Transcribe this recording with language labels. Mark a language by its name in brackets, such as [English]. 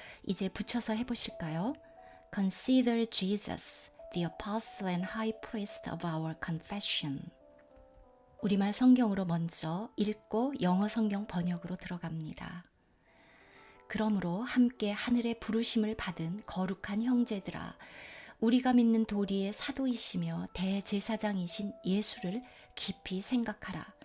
[Korean] 이제 붙여서 해보실까요? [English] Consider Jesus, the apostle and high priest of our confession. [Korean] 우리말 성경으로 먼저 읽고 영어 성경 번역으로 들어갑니다. 그러므로 함께 하늘의 부르심을 받은 거룩한 형제들아, 우리가 믿는 도리의 사도이시며 대제사장이신 예수를 깊이 생각하라.